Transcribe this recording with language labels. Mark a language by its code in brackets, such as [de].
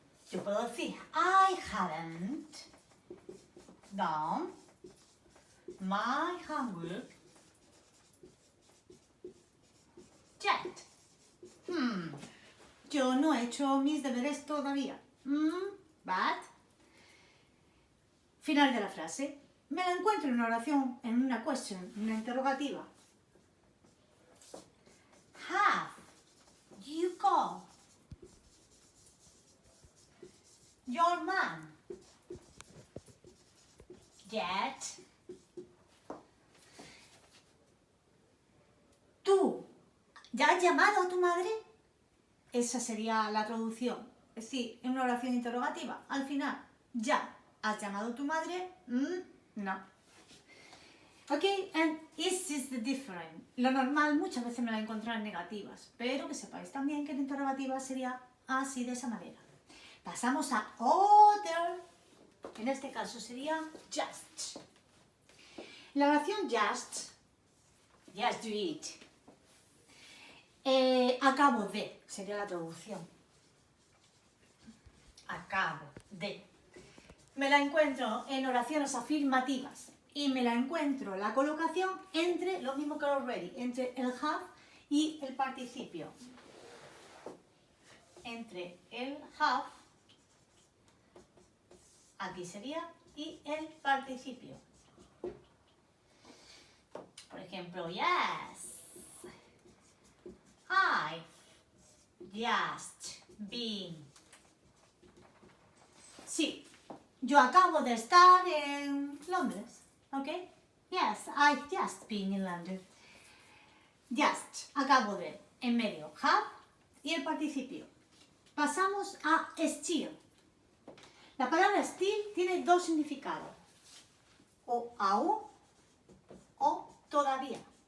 [es] Yo puedo decir [en] I haven't done my homework yet. [es] Yo no he hecho mis deberes todavía. But Final de la frase. Me la encuentro en una oración, en una question, en una interrogativa. [en] Have you got your man yet? [es] ¿Tú ya has llamado a tu madre? Esa sería la traducción. Es decir, en una oración interrogativa, al final, ¿ya has llamado a tu madre? No. [en] Ok, and is this the different? [es] Lo normal muchas veces me la encuentro en negativas, pero que sepáis también que en interrogativa sería así, de esa manera. Pasamos a other, en este caso sería just. La oración [en] just do it. [es] Acabo de, sería la traducción. Acabo de. Me la encuentro en oraciones afirmativas y me la encuentro la colocación entre, lo mismo que already, entre el have y el participio. Entre el have, aquí sería, y el participio. Por ejemplo, [en] yes, I've just been. [es] Sí, yo acabo de estar en Londres, ¿ok? [en] Yes, I've just been in London. [es] Just, acabo de, en medio, have y el participio. Pasamos a still. La palabra still tiene dos significados. O aún o todavía.